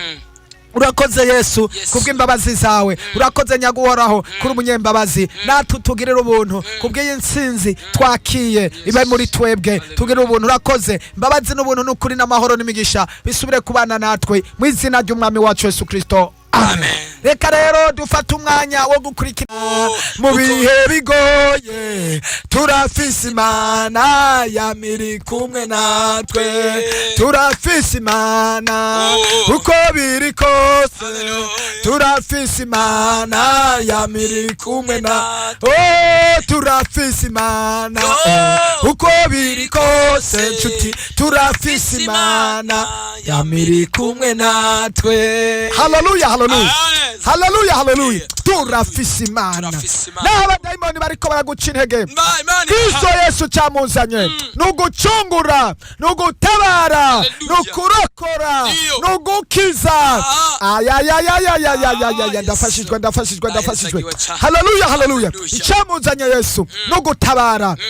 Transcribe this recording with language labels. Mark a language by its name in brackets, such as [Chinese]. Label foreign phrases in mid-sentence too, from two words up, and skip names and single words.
[Rundi] Mm. Urakoze Yesu, Yes. kubw'imbabazi zawe. Mm. Urakoze Nyaguhoraho, Mm. kuri umunyembabazi. Mm. Natwe utugirire ubuntu, Mm. kubw'iyi ntsinzi twakiye, Yes. ibe muri twebwe. Hallelujah. Tugirire ubuntu, urakoze. Imbabazi n'ubuntu n'ukuri n'amahoro n'imigisha, bisubire kubana natwe. Mu izina ry'Umwami wacu Yesu Kristo. Amen. Amen. Reka rero dufate umwanya wo gukurikira Oh, mu uko bihe bigoye. Turafise Imana yama iri kumwe natwe. Turafise Imana Oh. uko biri kose. Hallelujah. Turafise Imana yama iri kumwe na-, Natwe. oh, turafise Imana Oh. uko biri kose, nshuti. Turafise Imana. Yama iri kumwe natwe. Haleluya, haleluya. Ah, yes. Haleluya, haleluya. Yeah. Turafise Imana. Turafise Imana. Naho abadayimoni bariko baraguca intege, Ima-, Imana Kristo irahari. Yesu camuzanye. Mm. Ni ugucungura, ni ugutabara, Haleluya. ni ukurokora, Iyo. ni ugukiza. Ah. Ayayayayayayayaya, Ah, ndafashijwe, Yesu. ndafashijwe, Ah, ndafashijwe. Yesu agiwe cane. Haleluya, haleluya. Haleluya. Icamuzanye Yesu, Mm. ni ugutabara, Mm.